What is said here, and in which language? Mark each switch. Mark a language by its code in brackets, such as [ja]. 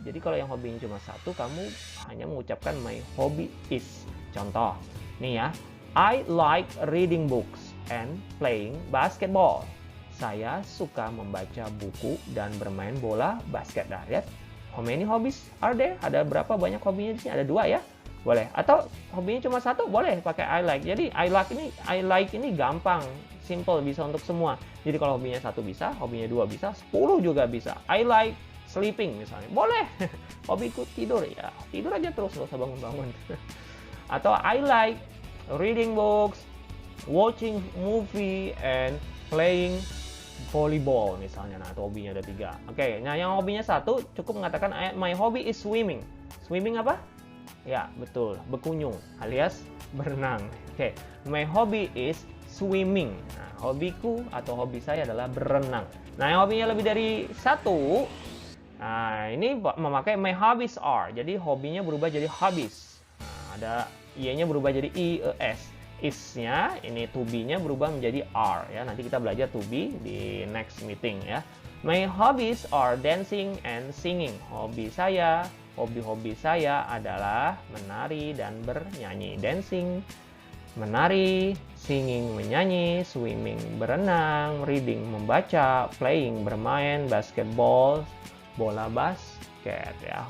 [id] Jadi kalau yang hobinya cuma 1, kamu hanya mengucapkan [en] my hobby is. [id] Contoh, nih ya, [en] I like reading books and playing basketball. [id] Saya suka membaca buku dan bermain bola basket. Nah, lihat, [en] how many hobbies are there? [id] Ada berapa banyak hobinya di sini? Ada 2 ya. Boleh. Atau hobinya cuma 1, boleh pakai [en] I like. [id] Jadi [en] I like [id] ini gampang, simple, bisa untuk semua. Jadi kalau hobinya 1 bisa, hobinya 2 bisa, 10 juga bisa. [en] I like sleeping [id] misalnya. Boleh. Hobiku tidur ya. Tidur aja terus, nggak usah bangun-bangun. Atau [en] I like reading books, watching movie, and playing volleyball [id] misalnya. Nah, itu hobinya ada 3. Oke, nah yang hobinya 1 cukup mengatakan [en] my hobby is swimming. [id] Swimming apa? Ya, betul. Berkunjung alias berenang. [en] Oke, my hobby is swimming. [id] Nah, hobiku atau hobi saya adalah berenang. Nah, yang hobinya lebih dari 1, nah ini memakai [en] my hobbies are. [id] Jadi hobinya berubah jadi hobbies. Nah, ada i-nya berubah jadi i-e-s. Is-nya ini to be-nya berubah menjadi are ya. Nanti kita belajar to be di [en] next meeting [id] ya. [en] My hobbies are dancing and singing. [id] Hobi saya adalah menari dan bernyanyi. Dancing, menari, singing, menyanyi, swimming, berenang, reading, membaca, playing, bermain, basketball, bola basket ya.